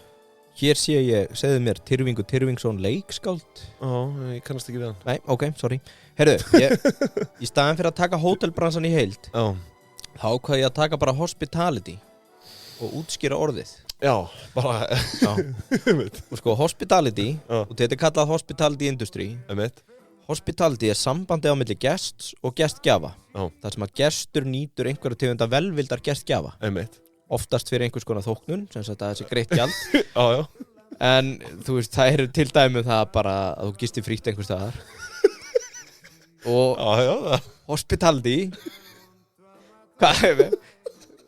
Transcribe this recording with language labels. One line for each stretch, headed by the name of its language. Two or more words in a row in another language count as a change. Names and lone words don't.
Icelandic: Hér sé ég, segðu mér, Tyrfingsson leikskáld. Já, ég kannast ekki við hann. Nei, ok, sorry. Herru, í staðin fyrir að taka hótelbransan í heild, þá ákvað ég að taka bara hospitality og útskýra orðið. Já, bara... Og sko, hospitality, og þetta er kallað
English: hospitality industry.
Icelandic: Hospitality er sambandi á milli gests og gestgjafa. Þar sem að gestur nýtur einhverja tegunda velvildar gestgjafa. Oftast fyrir einhvers konar þóknun, sem sagt að þessi greitt gjald. En þú veist, það eru til dæmi það bara að þú gistir frítt einhvers staðar. Og hospitality, hvað hefur?